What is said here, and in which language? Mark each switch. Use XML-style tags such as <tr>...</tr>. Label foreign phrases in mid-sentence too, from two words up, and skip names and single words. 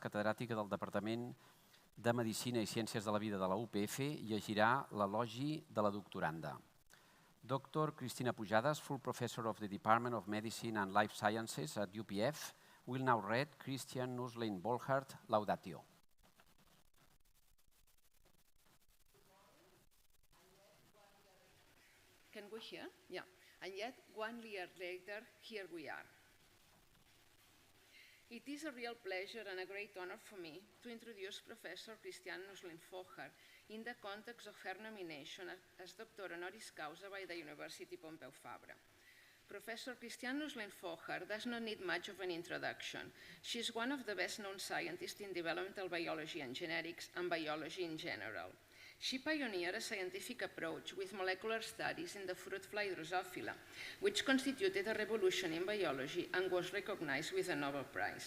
<ca>catedràtica del Departament de Medicina i Ciències de la Vida de la UPF, llegirà l'elogi de la doctoranda.</ca> <en>Dr. Christina Pujades, full professor of the Department of Medicine and Life Sciences at UPF, will now read Christiane Nüsslein-Volhard Laudatio. Can we hear? Yeah. And yet, 1 year later, here we are. It is a real pleasure and a great honor for me to introduce Professor Christiane Nüsslein-Volhard in the context of her nomination as doctora</en> <la>honoris causa</la> <en>by the University Pompeu Fabra. Professor Christiane Nüsslein-Volhard does not need much of an introduction. She is one of the best-known scientists in developmental biology and genetics and biology in general. She pioneered a scientific approach with molecular studies in the fruit fly Drosophila, which constituted a revolution in biology and was recognized with a Nobel Prize.</en>